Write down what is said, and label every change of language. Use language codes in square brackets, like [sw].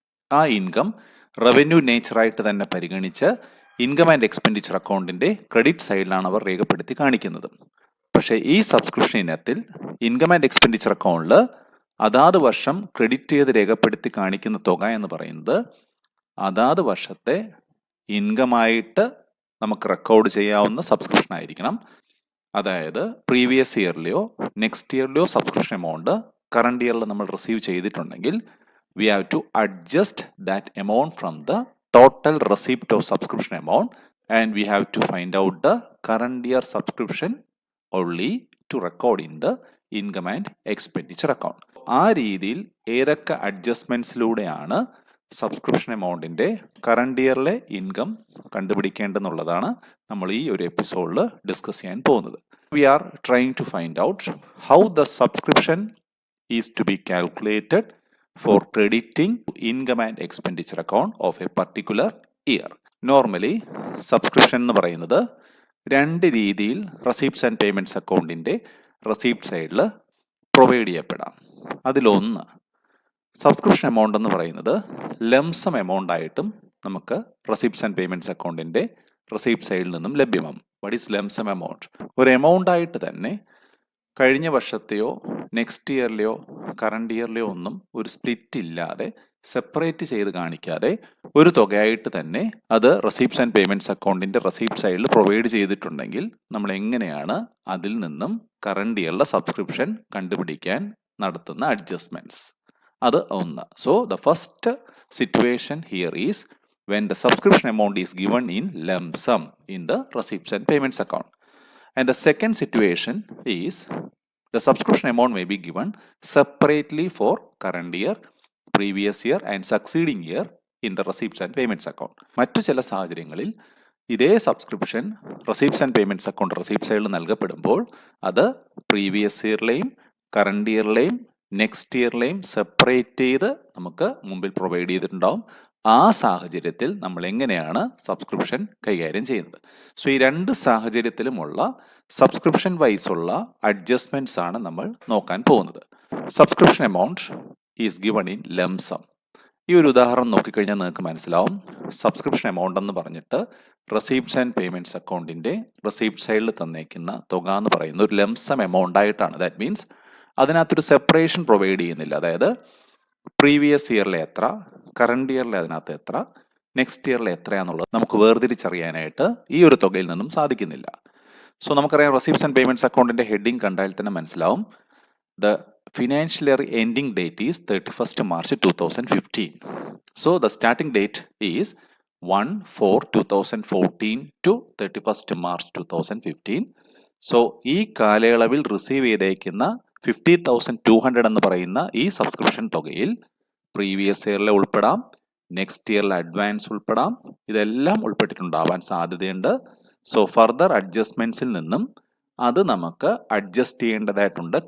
[ml] ആ income revenue നേച്ചറായിട്ട് തന്നെ പരിഗണിച്ച് ഇൻകം ആൻഡ് എക്സ്പെൻഡിച്ചർ അക്കൗണ്ടിൻ്റെ ക്രെഡിറ്റ് സൈഡിലാണ് അവർ രേഖപ്പെടുത്തി കാണിക്കുന്നത്. പക്ഷേ ഈ സബ്സ്ക്രിപ്ഷൻ ഇനത്തിൽ ഇൻകം ആൻഡ് എക്സ്പെൻഡിച്ചർ അക്കൗണ്ടിൽ അതാത് വർഷം ക്രെഡിറ്റ് ചെയ്ത് രേഖപ്പെടുത്തി കാണിക്കുന്ന തുക എന്ന് പറയുന്നത് അതാത് വർഷത്തെ ഇൻകമായിട്ട് നമുക്ക് റെക്കോർഡ് ചെയ്യാവുന്ന സബ്സ്ക്രിപ്ഷൻ ആയിരിക്കണം. അതായത് previous ഇയറിലെയോ next ഇയറിലെയോ subscription amount current ഇയറിൽ നമ്മൾ റിസീവ് ചെയ്തിട്ടുണ്ടെങ്കിൽ [en] we have to adjust that amount from the total receipt of subscription amount, and we have to find out the current year subscription only to record in the income and expenditure account. [ml] ആ രീതിയിൽ ഏതൊക്കെ അഡ്ജസ്റ്റ്മെന്റ്സിലൂടെയാണ് subscription എമൗണ്ടിന്റെ current ഇയറിലെ income കണ്ടുപിടിക്കേണ്ടെന്നുള്ളതാണ് നമ്മൾ ഈ ഒരു എപ്പിസോഡിൽ discuss ചെയ്യാൻ പോകുന്നത്. [en] We are trying to find out how the subscription is to be calculated for crediting income and expenditure account of a particular year. [ml] Normally subscription എന്ന് പറയുന്നത് 2 രീതിയിൽ റെസീപ്റ്റ്സ് ആൻഡ് പേയ്മെന്റ്സ് അക്കൗണ്ടിന്റെ റെസീപ്റ്റ് സൈഡിൽ പ്രൊവൈഡ് ചെയ്യപ്പെടാം. അതിലൊന്ന് subscription amount എന്ന് പറയുന്നത് lump sum amount ആയിട്ടും നമുക്ക് റെസീപ്റ്റ്സ് ആൻഡ് പേയ്മെന്റ്സ് അക്കൗണ്ടിന്റെ റെസീപ്റ്റ് സൈഡിൽ നിന്നും ലഭ്യമാകും. [en] What is lump sum amount? [ml] ഒരു എമൗണ്ട് ആയിട്ട് തന്നെ കഴിഞ്ഞ വർഷത്തെയോ നെക്സ്റ്റ് ഇയറിലെയോ കറണ്ട് ഇയറിലെയോ ഒന്നും ഒരു സ്പ്ലിറ്റ് ഇല്ലാതെ സെപ്പറേറ്റ് ചെയ്ത് കാണിക്കാതെ ഒരു തുകയായിട്ട് തന്നെ അത് റെസീപ്റ്റ്സ് ആൻഡ് പേയ്മെന്റ്സ് അക്കൗണ്ടിന്റെ റെസീപ്റ്റ് സൈഡിൽ പ്രൊവൈഡ് ചെയ്തിട്ടുണ്ടെങ്കിൽ നമ്മൾ എങ്ങനെയാണ് അതിൽ നിന്നും കറണ്ട് ഇയറിലെ സബ്സ്ക്രിപ്ഷൻ കണ്ടുപിടിക്കാൻ നടത്തുന്ന അഡ്ജസ്റ്റ്മെന്റ്സ്? അത് ഒന്ന്. [en] So the first situation here is when the subscription amount is given in lump sum in the receipts and payments account. And the second situation is the subscription amount may be given separately for current year, previous year and succeeding year in the receipts and payments account. [ml] മറ്റു ചില സാഹചര്യങ്ങളിൽ ഇതേ subscription receipts and payments account receipt സൈഡിൽ നൽകപ്പെടുമ്പോൾ അത് previous ഇയറിലെയും current ഇയറിലെയും next ഇയറിലെയും separate ചെയ്ത് നമുക്ക് മുമ്പിൽ provide ചെയ്തിട്ടുണ്ടാവും. ആ സാഹചര്യത്തിൽ നമ്മൾ എങ്ങനെയാണ് സബ്സ്ക്രിപ്ഷൻ കൈകാര്യം ചെയ്യുന്നത്? സോ ഈ 2 സാഹചര്യത്തിലുമുള്ള സബ്സ്ക്രിപ്ഷൻ വൈസ് ഉള്ള അഡ്ജസ്റ്റ്മെന്റ്സ് ആണ് നമ്മൾ നോക്കാൻ പോകുന്നത്. Subscription amount [en] Is given in lump sum. [ml] ഈ ഒരു ഉദാഹരണം നോക്കിക്കഴിഞ്ഞാൽ നിങ്ങൾക്ക് മനസ്സിലാവും. സബ്സ്ക്രിപ്ഷൻ എമൗണ്ട് എന്ന് പറഞ്ഞിട്ട് റെസീപ്റ്റ്സ് ആൻഡ് പേയ്മെന്റ്സ് അക്കൗണ്ടിന്റെ റെസീപ്റ്റ് സൈഡിൽ തന്നേക്കുന്ന തുക എന്ന് പറയുന്ന ഒരു ലംസം എമൗണ്ട് ആയിട്ടാണ്. [en] that means [ml] അതിനകത്തൊരു സെപ്പറേഷൻ പ്രൊവൈഡ് ചെയ്യുന്നില്ല. അതായത് പ്രീവിയസ് ഇയറിലെ എത്ര, കറണ്ട് ഇയറിലെ അതിനകത്ത് എത്ര, നെക്സ്റ്റ് ഇയറിലെ എത്രയാണെന്നുള്ളത് നമുക്ക് വേർതിരിച്ചറിയാനായിട്ട് ഈ ഒരു തുകയിൽ നിന്നും സാധിക്കുന്നില്ല. സോ നമുക്കറിയാം റെസീപ്റ്റ്സ് ആൻഡ് പേയ്മെന്റ്സ് അക്കൗണ്ടിന്റെ ഹെഡിങ് കണ്ടാൽ തന്നെ മനസ്സിലാവും. [en] The financial year ending date is 31st March 2015. So the starting date is 1/4/2014 to 31st March 2015. [ml] So ഈ കാലയളവിൽ റിസീവ് ചെയ്തേക്കുന്ന 50,200 എന്ന് പറയുന്ന ഈ സബ്സ്ക്രിപ്ഷൻ തുകയിൽ പ്രീവിയസ് ഇയറിലെ ഉൾപ്പെടാം, നെക്സ്റ്റ് ഇയറിലെ അഡ്വാൻസ് ഉൾപ്പെടാം, ഇതെല്ലാം ഉൾപ്പെട്ടിട്ടുണ്ടാവാൻ സാധ്യതയുണ്ട്. സോ ഫർദർ അഡ്ജസ്റ്റ്മെന്റ്സിൽ നിന്നും അത് നമുക്ക് അഡ്ജസ്റ്റ് ചെയ്യേണ്ടതായിട്ടുണ്ട്.